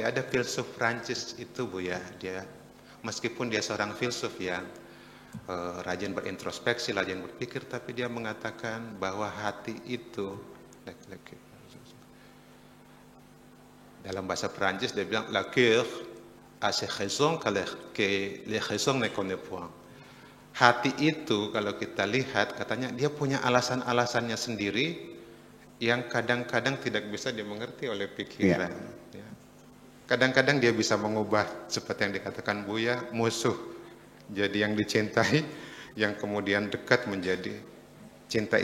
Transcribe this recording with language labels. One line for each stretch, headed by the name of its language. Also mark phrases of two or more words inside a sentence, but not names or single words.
Indonesian: Ada filsuf Prancis itu Bu ya, dia meskipun dia seorang filsuf yang rajin berintrospeksi, rajin berpikir, tapi dia mengatakan bahwa hati itu, dalam bahasa Perancis dia bilang
French: la cœur a ses raisons que les raisons ne connaît point.
Indonesian: Hati itu kalau kita lihat, katanya dia punya alasan-alasannya sendiri yang kadang-kadang tidak bisa dimengerti oleh pikiran. Ya. Kadang-kadang dia bisa mengubah, seperti yang dikatakan Buya, musuh jadi yang dicintai, yang kemudian dekat menjadi cinta.